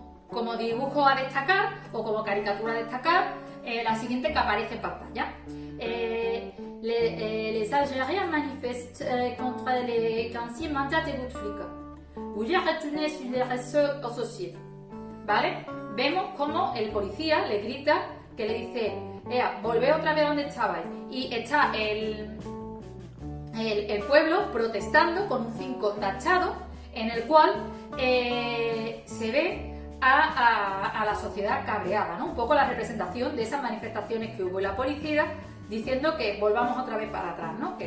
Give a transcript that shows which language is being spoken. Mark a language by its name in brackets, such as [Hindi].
[Spanish] Como dibujo a destacar o como caricatura a destacar, la siguiente que aparece en pantalla. [French] Les Algériens manifestent contre les 15e mandat de Bouteflika. Vous y retournez sur les réseaux sociaux. [Spanish] ¿Vale? Vemos como el policía le grita, que le dice, volvé otra vez donde estabais. Y está el pueblo protestando con un 5 tachado, en el cual se ve a la sociedad cabreada, ¿no? Un poco la representación de esas manifestaciones que hubo en la policía, diciendo que volvamos otra vez para atrás, ¿no?